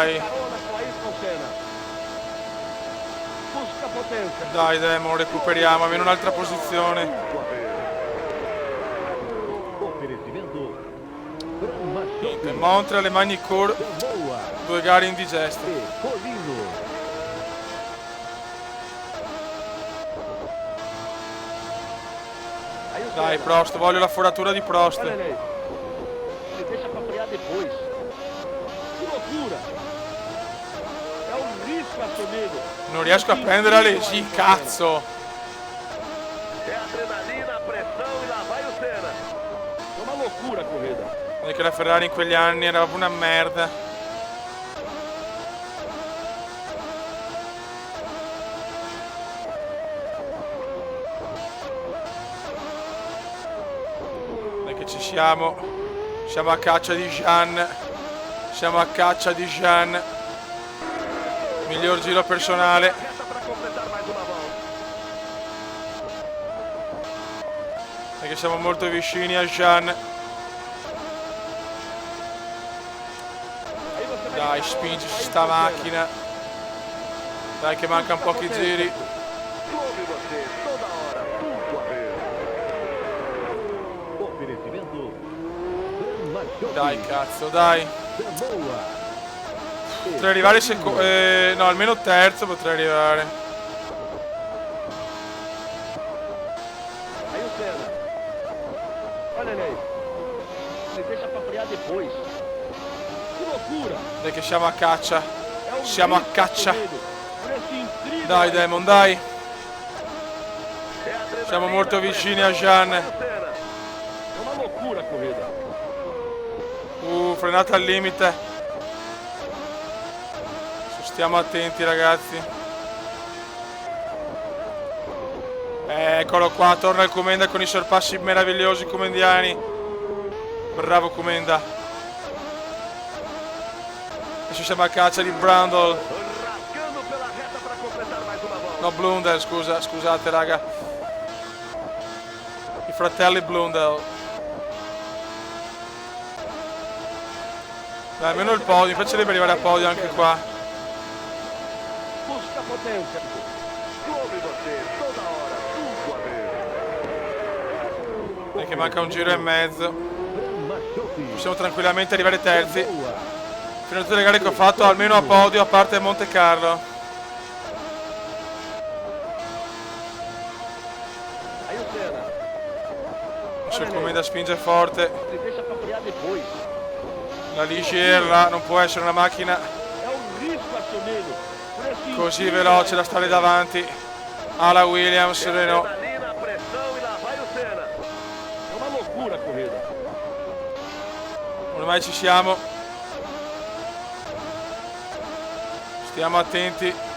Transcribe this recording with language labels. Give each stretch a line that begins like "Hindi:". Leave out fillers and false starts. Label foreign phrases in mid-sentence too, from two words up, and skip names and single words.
Italian: Dai Demon, recuperiamo almeno un'altra posizione. Niente, Montreal e Magny-Cours, 2 gare indigeste. Dai Prost, voglio la foratura di Prost.
Portuguese: Olha ele deixa pra frear depois. Que loucura! É um risco assumido.
Italian: Non riesco a prendere Alesi, cazzo.
Portuguese: É adrenalina, pressão e lá vai o Senna. É uma loucura a corrida.
Italian: Perché la Ferrari in quegli anni era proprio una merda. Dai che ci siamo. Siamo a caccia di Jean. Siamo a caccia di Jean. Miglior giro personale.
Portuguese: Resta para completar mais uma volta.
Italian: Perché siamo molto vicini a Jean.
Portuguese: Aí você vai
Italian: Dai, spingici sta macchina. Dai che manca un pochi giri.
Portuguese: Ouve você toda hora, tudo a ver. Oferecimento.
Italian: Dai cazzo, dai. Potrei arrivare no, almeno terzo potrei arrivare.
Portuguese: Aí o Senna. Olha ele aí. Ele deixa pra frear depois. Que loucura!
Italian: Dai che siamo a caccia.
Portuguese: É um
Italian: Siamo a
Portuguese: risco
Italian: caccia.
Portuguese: assumido. Preço incrível.
Italian: Dai Demon, dai.
Portuguese: É adrenalina,
Italian: Siamo molto vicini a
Portuguese: pressão,
Italian: Jean.
Portuguese: vai o Senna. É uma loucura a corrida.
Italian: Frenata al limite. Stiamo attenti ragazzi. Eccolo qua, torna il Comenda con i sorpassi meravigliosi comendiani. Bravo Comenda. Adesso siamo a caccia di Brundle.
Portuguese: Rasgando pela reta para completar mais uma volta.
Italian: No, Blundell, scusate raga. I fratelli Blundell. Dai, almeno il podio, mi piacerebbe arrivare a podio anche qua.
Portuguese: Busca potência. Ouve você toda hora, tudo a ver.
Italian: Perché manca un giro e mezzo. Possiamo tranquillamente arrivare terzi. Fino a tutte le gare che ho fatto almeno a podio, a parte Monte Carlo.
Portuguese: Aí o Senna.
Italian: Adesso il Comenda spinge forte.
Portuguese: Ele deixa pra frear depois.
Italian: La Ligier là non può essere una macchina
Portuguese: É um risco assumido. Preço
Italian: così
Portuguese: incrível.
Italian: veloce da stare davanti alla Williams, Renault.
Portuguese: Adrenalina, pressão e lá vai o Senna. É uma loucura a corrida.
Italian: Ormai ci siamo. Stiamo attenti.